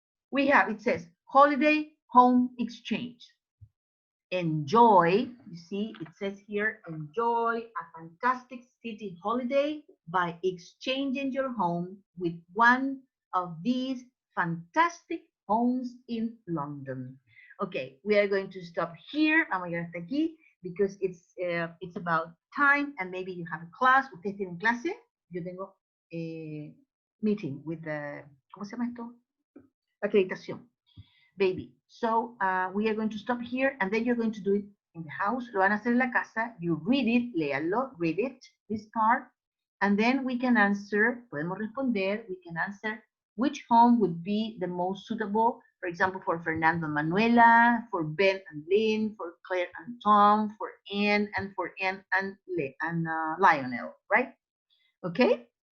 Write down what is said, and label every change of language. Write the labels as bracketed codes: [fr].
[en] We have, it says, holiday home exchange. Enjoy, you see, it says here, enjoy a fantastic city holiday by exchanging your home with one of these fantastic homes in London. Okay, we are going to stop here. [es] Vamos a llegar hasta aquí [en] because it's about time and maybe you have a class. [es] Ustedes tienen clase. Yo tengo [en] meeting with the, [es] ¿cómo se llama esto? Acreditación. Baby. [en] So we are going to stop here and then you're going to do it in the house. [es] Lo van a hacer en la casa. [en] You read it, [es] léalo, [en] read it, this part. And then we can answer, [es] podemos responder, [en] we can answer which home would be the most suitable, for example, for Fernando and Manuela, for Ben and Lynn, for Claire and Tom, for Anne, and for Anne and Lionel, right? Okay?